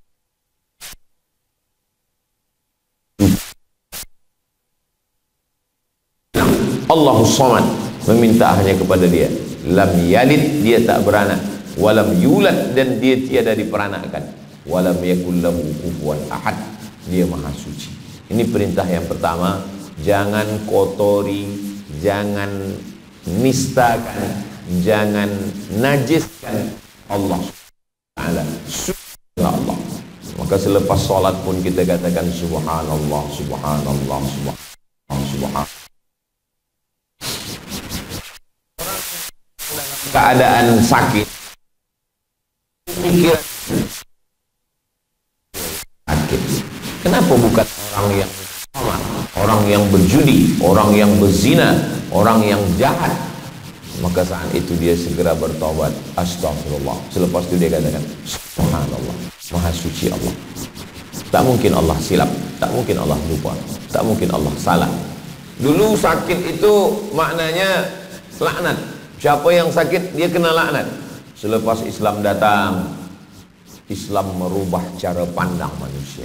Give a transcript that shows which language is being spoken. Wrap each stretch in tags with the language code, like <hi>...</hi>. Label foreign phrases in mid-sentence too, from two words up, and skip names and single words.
<ar>الله الصمد,</ar> <ms>meminta hanya kepada dia.</ms> <ar>لم يلد,</ar> <ms>dia tak beranak.</ms> <ar>ولم يولد,</ar> <ms>dan dia tiada diperanakkan.</ms> <ar>ولم يكن له كفوا أحد,</ar> <ms>dia maha suci. Ini perintah yang pertama. Jangan kotori, jangan nistakan, jangan najiskan Allah Ta'ala. Suci Allah. Maka selepas solat pun kita katakan</ms> <ar>سبحان الله سبحان الله سبحان الله سبحان الله.</ar> <ms>Keadaan sakit, pikiran sakit, kenapa bukan orang yang sama, orang yang berjudi, orang yang berzina, orang yang jahat? Maka saat itu dia segera bertobat, astagfirullah. Selepas itu dia katakan subhanallah, maha suci Allah. Tak mungkin Allah silap, tak mungkin Allah lupa, tak mungkin Allah salah. Dulu sakit itu maknanya laknat. Siapa yang sakit dia kena laknat. Selepas Islam datang, Islam merubah cara pandang manusia.</ms>